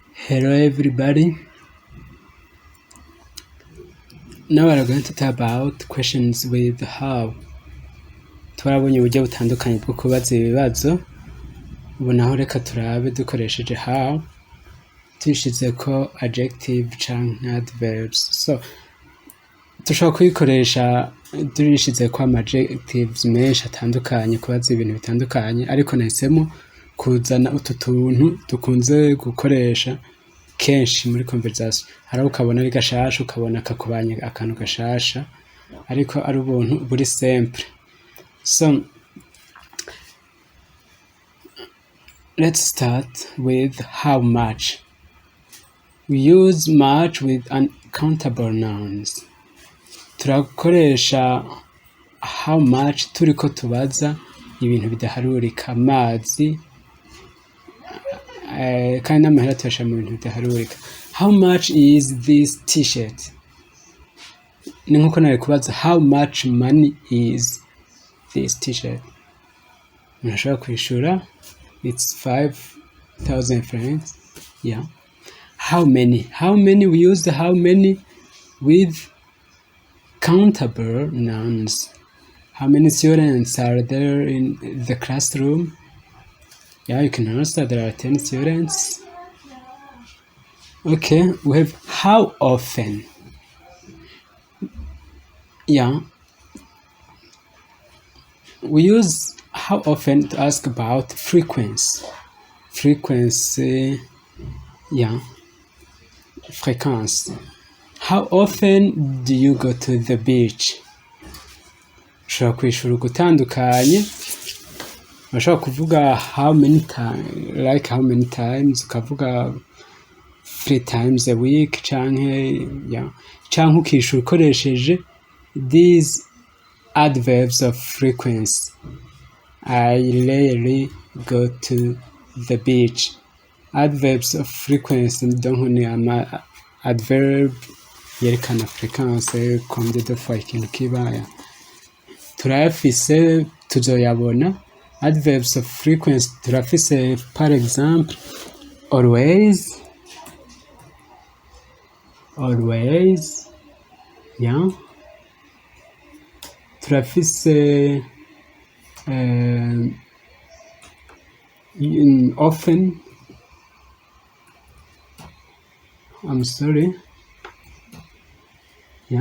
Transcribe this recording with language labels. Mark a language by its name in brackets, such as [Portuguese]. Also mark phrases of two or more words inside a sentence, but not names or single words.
[English] Hello everybody. Now we are going to talk about questions with how. [Rundi] Twarabonye uburyo butandukanye bwo kubaza ibibazo. Ubu naho reka turabe dukoresheje how tushyize ko adjective canke adverbs. So dushobora kuyikoresha dushyize ko adjectives menshi atandukanye kubaza ibintu bitandukanye, ariko nahisemo kuzana utu tuntu dukunze gukoresha kenshi muri conversation. Hari ukabona ari gashasha, ukabona kakubanye akantu gashasha, ariko ari ubuntu buri simple. [English] So let's start with how much. We use much with uncountable nouns. [Rundi] Turakoresha [English] how much [Rundi] turiko tubaza ibintu bidaharurika, amazi, kandi n'amahera tuyashyira mu bintu bidaharurika. [English] How much is this t-shirt? [Rundi] Ni nkuko nari kubaza [English] how much money is this t-shirt. [Rundi] Nashobora kwishura [English] it's 5,000 francs. Yeah. How many? How many? We use the how many with countable nouns. How many students are there in the classroom? Yeah, you can answer there are 10 students. Okay, we have how often. Yeah, we use how often to ask about frequency. Frequency, yeah, fréquence. How often do you go to the beach? [Rundi] Ushobora kwishura gutandukanye. Ushobora kuvuga [English] how many times, like how many times, [Rundi] ukavuga [English] 3 times a week, [Rundi] canke, yeah, canke ukishura ukoresheje [English] these adverbs of frequency. I rarely go to the beach. Adverbs of frequency [Rundi] donc ni ama adverb yerekana fréquence, [French] combien de fois [Rundi] ikintu kibaya. Turafise tuzoyabona. [English] Adverbs of frequency turafise [French] par exemple [English] always, yeah. Turafise often, I'm sorry, yeah.